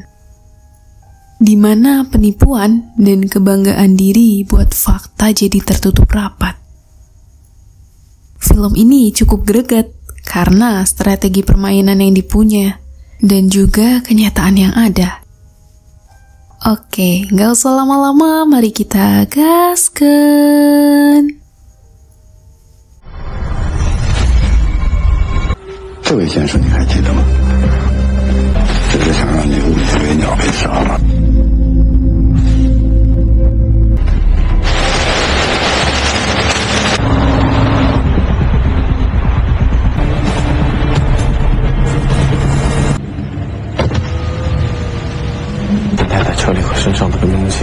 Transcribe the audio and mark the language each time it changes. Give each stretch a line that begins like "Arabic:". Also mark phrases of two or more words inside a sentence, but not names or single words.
Indonesian: Di mana penipuan dan kebanggaan diri buat fakta jadi tertutup rapat. Film ini cukup greget karena strategi permainan yang dipunya dan juga kenyataan yang ada. Oke, gak usah lama-lama, mari kita gaskan.
Chinese: 这位先生你还记得吗？只是想让你误以为鸟被杀了。你太太车里和身上的东西，